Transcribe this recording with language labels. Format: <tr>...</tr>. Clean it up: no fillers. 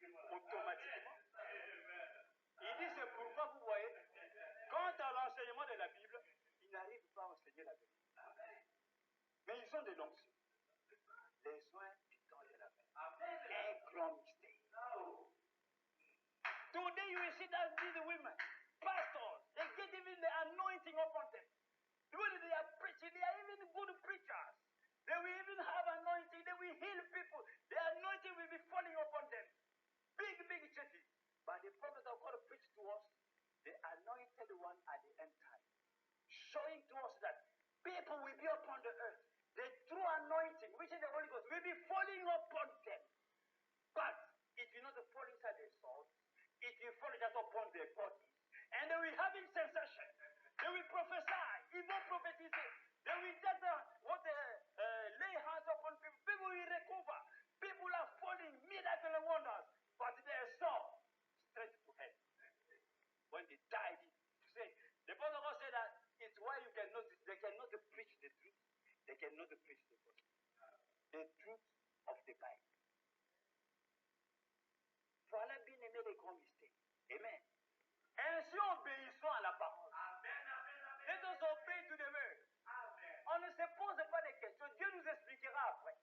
<fr>Automatiquement. Il dit, c'est pourquoi vous voyez, quant à l'enseignement de la Bible, ils n'arrivent pas à enseigner la vérité. Mais ils ont de l'onction. Les soins du temps de la fin. Un grand mystère.</fr> <en>Today you will see that these women, pastors, they get even the anointing upon them. When they are preaching, they are even good preachers. They will even have anointing, they will heal people. The anointing will be falling upon them. Big churches. But the prophet of God preached to us the anointed one at the end time, showing to us that people will be upon the earth. The true anointing, which is the Holy Ghost, will be falling upon them. But it will not fall inside their souls. It will fall just upon their bodies. And they will have sensation. They will prophesy, even prophecy. They will just lay hands upon people. People will recover. People are falling, miracle and wonders. But their soul straight to hell. When they died, you say, the Apostle God said that it's why you can notice they cannot preach the truth. They cannot preach the gospel. The truth of the Bible.</en> <fr>Voilà bien aimé les grands mystères. Amen. Ainsi obéissons à la parole.</fr> <en>Amen, amen, amen. Let us obey to the word. Amen.</en> <fr>On ne se pose pas de questions. Dieu nous expliquera après.</fr>